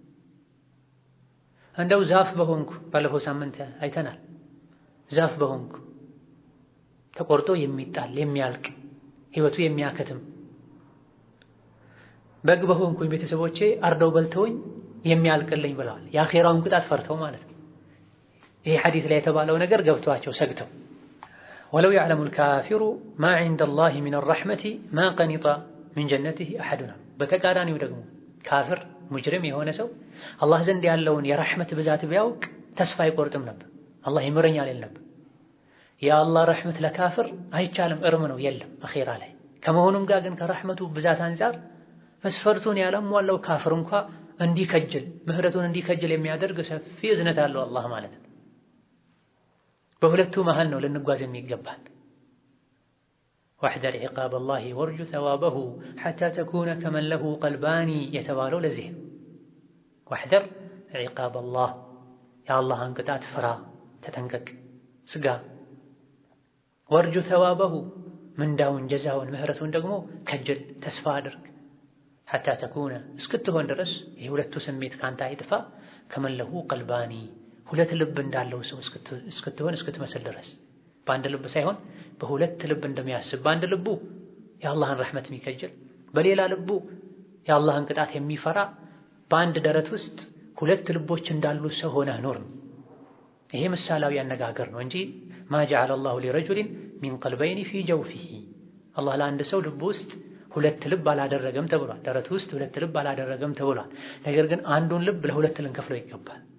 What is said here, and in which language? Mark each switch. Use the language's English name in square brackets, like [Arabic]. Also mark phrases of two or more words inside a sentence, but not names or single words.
[Amharic] እንደው ዛፍ በሆንኩ ባለፈው ሳምንት አይተናል። ዛፍ በሆንኩ ተቆርጦ የሚጣል የሚያልቅ ህይወቱ የሚያከትም በግ በሆንኩኝ ቤተሰቦቼ አርደው በልተውኝ የሚያልቅልኝ ብለዋል። የአኼራውን ቅጣት ፈርተው ማለት ነው። ይሄ ሐዲስ ላይ የተባለው ነገር ገብቷቸው ሰግተው [Arabic] ولو يعلم الكافر ما عند الله من الرحمة ما قنط من جنته أحدنا። [Amharic] በተቃራኒው ደግሞ ካፍር ሙጅሪም የሆነ ሰው አላህ ዘንድ ያለውን የረሕመት ብዛት ቢያውቅ ተስፋ አይቆርጥም ነበር። አላህ ይምረኛል ይል ነበር። የአላህ ረሕመት ለካፍር አይቻልም፣ እርም ነው፣ የለም አኼራ ላይ። ከመሆኑም ጋር ግን ከረሕመቱ ብዛት አንፃር መስፈርቱን ያላሟላው ካፍር እንኳ እንዲከጅል ምህረቱን እንዲከጅል የሚያደርግ ሰፊ እዝነት አለው አላህ ማለት ነው። በሁለቱ መሃል ነው ልንጓዝ የሚገባል። [Arabic] واحذر عقاب الله وارجو ثوابه حتى تكون كمن له قلبان [Amharic] የተባለው ለዚህ [Arabic] واحذر عقاب الله يا الله [Amharic] አንቅጣት ፍራ፣ ተጠንቀቅ፣ ስጋ። [Arabic] وارجو ثوابه [Amharic] ምንዳውን ጀዛውን ምህረቱን ደግሞ ከጅል ተስፋ አድርግ። [Arabic] حتى تكون [Amharic] እስክትሆን ድረስ ይሄ ሁለቱ ስሜት ካንተ አይጥፋ። [Arabic] كمن له قلبان [Amharic] ሁለት ልብ እንዳለው ሰው እስክትሆን እስክትመስል ድረስ በአንድ ልብ ሳይሆን በሁለት ልብ እንደሚያስብ፣ በአንድ ልቡ የአላህን ረሕመት የሚከጅል በሌላ ልቡ የአላህን ቅጣት የሚፈራ፣ በአንድ ደረት ውስጥ ሁለት ልቦች እንዳሉ ሰው ሆነህ ኖር። ይሄ ምሳሌያዊ አነጋገር ነው እንጂ [Arabic] ما جعل الله لرجل من قلبين في جوفه [Amharic] አላህ ለአንድ ሰው ልብ ውስጥ ሁለት ልብ አላደረገም ተብሏል። ደረት ውስጥ ሁለት ልብ አላደረገም ተብሏል። ነገር ግን አንዱን ልብ ለሁለት ልንከፍለው ይገባል።